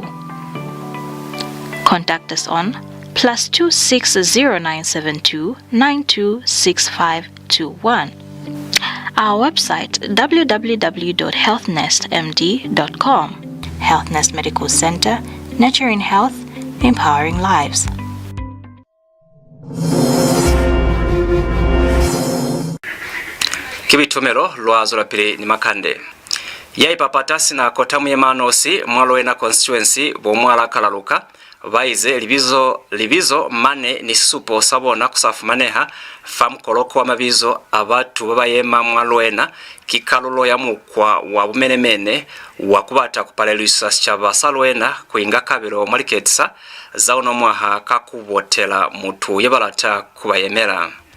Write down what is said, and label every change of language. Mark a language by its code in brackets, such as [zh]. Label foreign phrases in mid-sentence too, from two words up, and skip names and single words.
[en] Contact us on +260 926521. Our website www.healthnestmd.com. HealthNest Medical Center, nurturing health, empowering lives. [loz] Kibitomero lwazo lapili ni Makande. Yaipapatasi na kotamu yemanosi mwalowena constituency bomwala kalaluka baize libizo mane ni supo sabona kusafu maneha famkoloko amabizo abatu babayema mwalowena kikalulo ya mukwa wa bumenemene wakubata kupalelusa chaba salwena kuinga kabiro marketsa zauno mwaha kakubotela mutu yebalata kubayemera.